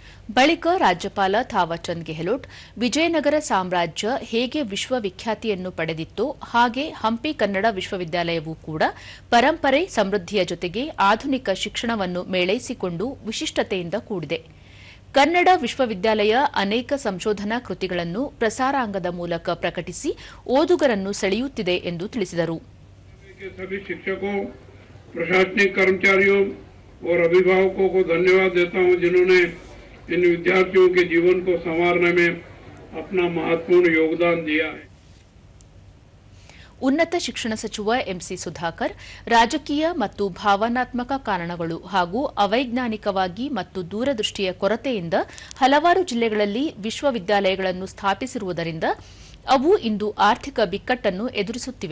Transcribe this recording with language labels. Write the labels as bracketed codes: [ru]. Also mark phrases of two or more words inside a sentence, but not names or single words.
[kn] ಬಳಿಕ ರಾಜ್ಯಪಾಲ ಥಾವರ್ಚಂದ್ ಗೆಹ್ಲೋಟ್ ವಿಜಯನಗರ ಸಾಮ್ರಾಜ್ಯ ಹೇಗೆ ವಿಶ್ವವಿಖ್ಯಾತಿಯನ್ನು ಪಡೆದಿತ್ತೋ ಹಾಗೆ ಹಂಪಿ ಕನ್ನಡ ವಿಶ್ವವಿದ್ಯಾಲಯವೂ ಕೂಡ ಪರಂಪರೆ ಸಮೃದ್ಧಿಯ ಜೊತೆಗೆ ಆಧುನಿಕ ಶಿಕ್ಷಣವನ್ನು ಮೇಳೈಸಿಕೊಂಡು ವಿಶಿಷ್ಟತೆಯಿಂದ ಕೂಡಿದೆ. ಕನ್ನಡ ವಿಶ್ವವಿದ್ಯಾಲಯ ಅನೇಕ ಸಂಶೋಧನಾ ಕೃತಿಗಳನ್ನು ಪ್ರಸಾರಾಂಗದ ಮೂಲಕ ಪ್ರಕಟಿಸಿ ಓದುಗರನ್ನು ಸೆಳೆಯುತ್ತಿದೆ ಎಂದು ತಿಳಿಸಿದರು. [hi] प्रशासनिक कर्मचारियों और अभिभावकों को धन्यवाद देता हूं जिन्होंने इन विद्यार्थियों के जीवन को संवारने में अपना महत्वपूर्ण योगदान दिया है. [kn] ಉನ್ನತ ಶಿಕ್ಷಣ ಸಚಿವ ಎಂಸಿ ಸುಧಾಕರ್ ರಾಜಕೀಯ ಮತ್ತು ಭಾವನಾತ್ಮಕ ಕಾರಣಗಳು ಹಾಗೂ ಅವೈಜ್ಞಾನಿಕವಾಗಿ ಮತ್ತು ದೂರದೃಷ್ಟಿಯ ಕೊರತೆಯಿಂದ ಹಲವಾರು ಜಿಲ್ಲೆಗಳಲ್ಲಿ ವಿಶ್ವವಿದ್ಯಾಲಯಗಳನ್ನು ಸ್ಥಾಪಿಸಿರುವುದರಿಂದ ಅವು ಇಂದು ಆರ್ಥಿಕ ಬಿಕ್ಕಟ್ಟನ್ನು ಎದುರಿಸುತ್ತಿವೆ.